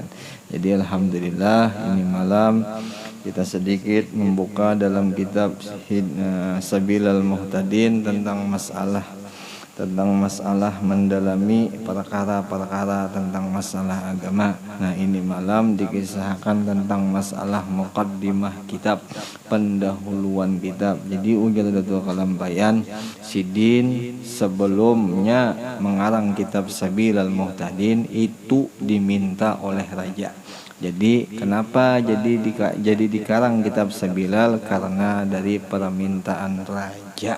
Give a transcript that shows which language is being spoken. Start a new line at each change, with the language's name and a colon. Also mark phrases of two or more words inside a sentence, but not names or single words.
Indonesian: Jadi alhamdulillah ini malam kita sedikit membuka dalam kitab Sabilal Muhtadin tentang masalah mendalami perkara-perkara tentang masalah agama. Nah, ini malam dikisahkan tentang masalah muqaddimah kitab, pendahuluan kitab. Jadi ujar Datuk Kalampayan, Sidin sebelumnya mengarang kitab Sabilal Muhtadin itu diminta oleh raja. Jadi kenapa jadi dikarang kitab Sabilal? Karena dari permintaan raja.